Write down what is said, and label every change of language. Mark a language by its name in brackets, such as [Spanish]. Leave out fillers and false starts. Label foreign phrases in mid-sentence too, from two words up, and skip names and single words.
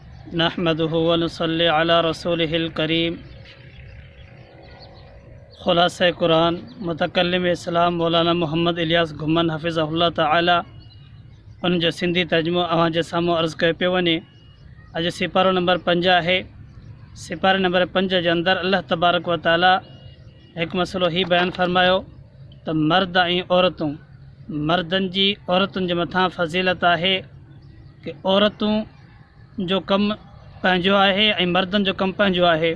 [Arabic] نحمده ونصلي على رسوله الكريم. [Sindhi] खुलासा कुरान मुतकल्लिम इस्लाम मौलाना मोहम्मद इलियास घुमन [Arabic] حفظه الله تعالى [Sindhi] उन जो सिंधी तर्जुमो अवां जे साम्हूं अर्ज़ कयो पियो वञे। अॼु सिपारो नंबर 5 आहे। सिपारे नंबर 5 जे अंदरि अल्लाह तबारक व ताला हिकु मसलो ही बयानु फरमायो त मर्द ऐं औरतूं, मर्दनि जी औरतुनि जे मथां फ़ज़ीलत आहे कि औरतूं जो कमु पंहिंजो आहे ऐं मर्दनि जो कमु पंहिंजो आहे।